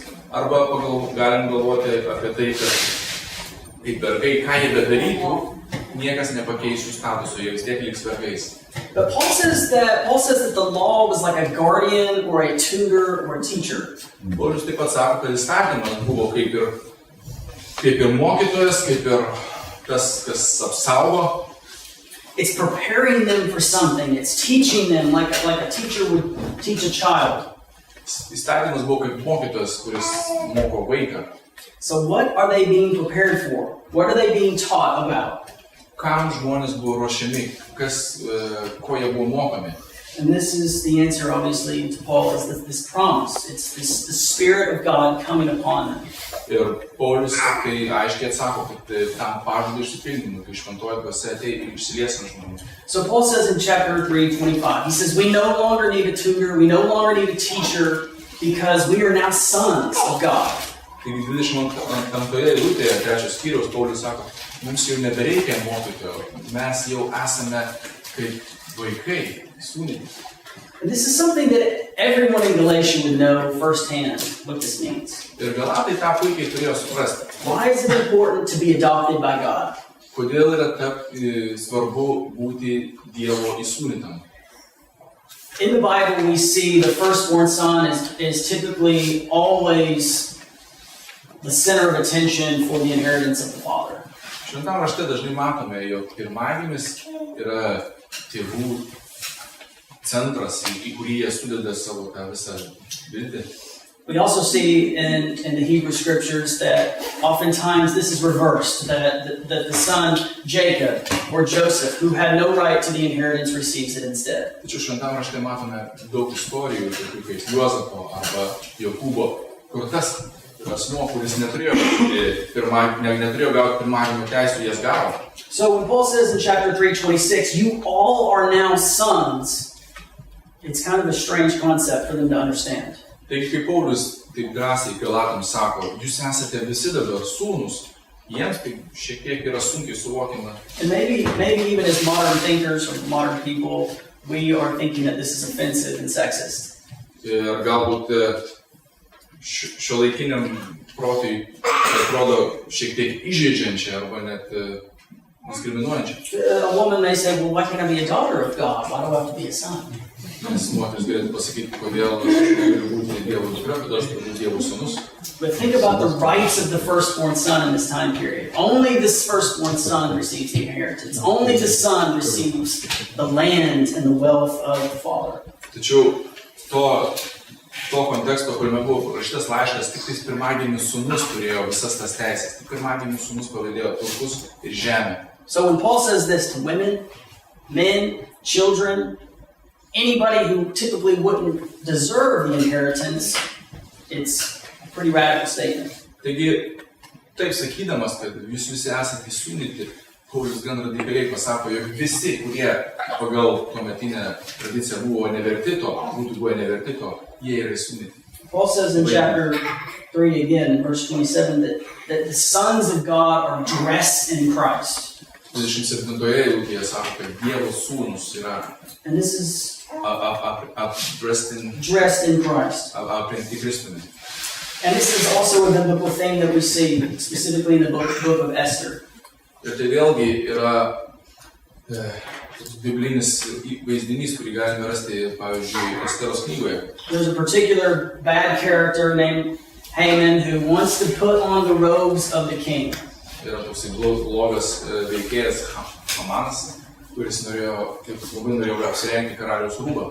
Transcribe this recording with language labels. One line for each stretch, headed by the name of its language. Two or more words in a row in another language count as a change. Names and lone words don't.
Lithuanian: Arba galim galvoti apie tai, kad kaip vergai, ką jie bedarytų, niekas nepakeis jų statuso, jie vis tiek liks vergais.
English: But Paul says that the law was like a guardian or a tutor or a teacher.
Lithuanian: Paulius taip pat sako, kad įstatymas buvo kaip ir mokytojas, kaip ir tas, kas apsaugo.
English: It's preparing them for something. It's teaching them like a teacher would teach a child.
Lithuanian: Įstatymas buvo kaip mokytojas, kuris moko vaiką.
English: So what are they being prepared for? What are they being taught about?
Lithuanian: Kam žmonės buvo ruošiami, ko jie buvo mokomi.
English: And this is the answer, obviously, to Paul, is this promise. It's the Spirit of God coming upon them.
Lithuanian: Ir Paulius tai aiškiai atsako, kad tam pažadui išsipildymui, kai šventoji dvasia ateina ir išsilies ant žmonių.
English: So Paul says in chapter 3:25, he says, we no longer need a tutor, we no longer need a teacher, because we are now sons of God.
Lithuanian: Taigi 22 eilutėje 3 skyriaus Paulius sako, mums jau nebereikia mokytojo, mes jau esame kaip vaikai, sūnūs.
English: And this is something that everyone in Galatia would know firsthand what this means.
Lithuanian: Ir Galatai tą puikiai turėjo suprasti.
English: Why is it important to be adopted by God?
Lithuanian: Kodėl yra svarbu būti Dievo įsūnytam?
English: In the Bible, we see the firstborn son is typically always the center of attention for the inheritance of the father.
Lithuanian: Šventam rašte dažnai matome, jog pirmagimis yra tėvų centras, į kurį jie sudeda savo tą visą viltį.
English: We also see in the Hebrew scriptures that oftentimes this is reversed, that the son Jacob or Joseph, who had no right to the inheritance, receives it instead.
Lithuanian: Tačiau šventam rašte matome daug istorijų, tokių kaip Juozapo arba Jokūbo, kur tas asmuo, kuris neturėjo gauti pirmagimio teisų, jas gavo.
English: So when Paul says in chapter 3:26, you all are now sons, it's kind of a strange concept for them to understand.
Lithuanian: Taigi, kai Paulius taip drąsiai Galatams sako, jūs esate visi dabar sūnus, jiems tai šiek tiek yra sunkiai suvokiama.
English: And maybe even as modern thinkers or modern people, we are thinking that this is offensive and sexist.
Lithuanian: Ir galbūt šiuolaikiniam protui atrodo šiek tiek įžeidžiančia arba net diskriminuojančia.
English: A woman may say, well, why can't I be a daughter of God? Why do I have to be a son?
Lithuanian: Nes moteris galėtų pasakyti, kodėl aš galiu būti Dievo dukra, kodėl aš turiu būti Dievo sūnus.
English: But think about the rights of the firstborn son in this time period. Only this firstborn son receives the inheritance. Only the son receives the land and the wealth of the father.
Lithuanian: Tačiau to konteksto, kuriame buvo parašytas laiškas, tik tais pirmagimis sūnus turėjo visas tas teisės. Tik pirmagimis sūnus paveldėjo turtus ir žemę.
English: So when Paul says this to women, men, children, anybody who typically wouldn't deserve the inheritance, it's a pretty radical statement.
Lithuanian: Taigi, taip sakydamas, kad jūs visi esate įsūnyti, Paulius gan radikaliai pasako, jog visi, kurie pagal tuometinę tradiciją būtų buvę neverti to, jie yra įsūnyti.
English: Paul says in chapter 3 again, in verse 27, that the sons of God are dressed in Christ.
Lithuanian: 27 eilutėje sako, kad Dievo sūnus yra
English: And this is dressed in Christ.
Lithuanian: aprengti Kristumi.
English: And this is also a biblical thing that we see, specifically in the book of Esther.
Lithuanian: Ir tai vėlgi yra biblinis vaizdinys, kurį galime rasti, pavyzdžiui, Esteros knygoje.
English: There's a particular bad character named Haman who wants to put on the robes of the king.
Lithuanian: Yra toksai blogas veikėjas Hamanas, kuris labai norėjo apsirengti karaliaus rūbą.